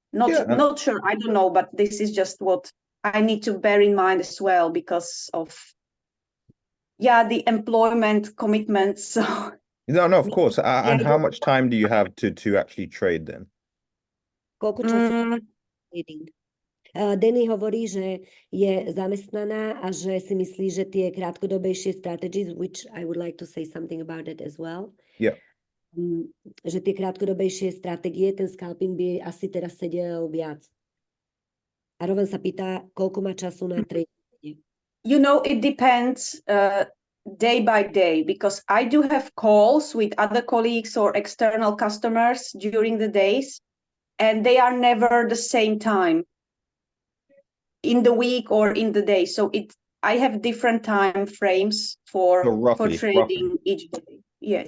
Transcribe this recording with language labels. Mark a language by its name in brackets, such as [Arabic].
[English] Not sure, I don't know, but this is just what I need to bear in mind as well because of the employment commitments. So No, of course. And how much time do you have to actually trade then? [Slovak] Koľko času trading? Danny hovorí, že je zamestnaná a že si myslí, že tie krátkodobejšie [English] strategies, which I would like to say something about it as well. Yeah. [Slovak] Že tie krátkodobejšie stratégie, ten scalping by asi teraz sedel viac. A Rowan sa pýta, koľko má času na trading. [English] It depends day by day because I do have calls with other colleagues or external customers during the days and they are never the same time in the week or in the day. So I have different time frames for trading each day. Yes.